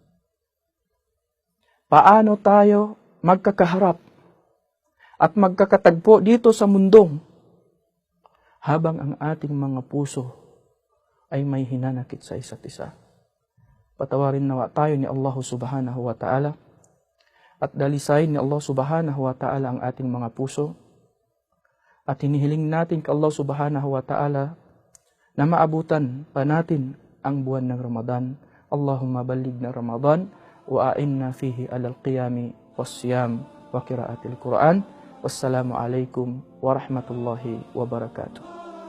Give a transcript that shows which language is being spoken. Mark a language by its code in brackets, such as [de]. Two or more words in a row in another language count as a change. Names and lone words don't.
[tl] Paano tayo magkakaharap at magkakatagpo dito sa mundong habang ang ating mga puso ay may hinanakit sa isa't isa? Patawarin nawa tayo ni Allah [ar] سبحانه وتعالى [tl] at dalisayin ni Allah [ar] سبحانه وتعالى [tl] ang ating mga puso. At hinihiling natin kay Allah [ar] سبحانه وتعالى [tl] na maabutan pa natin ang buwan ng Ramadan. [ar] اللهم بلغنا رمضان وأعنا فيه على القيام والصيام وقراءة القرآن. والسلام عليكم ورحمة الله وبركاته.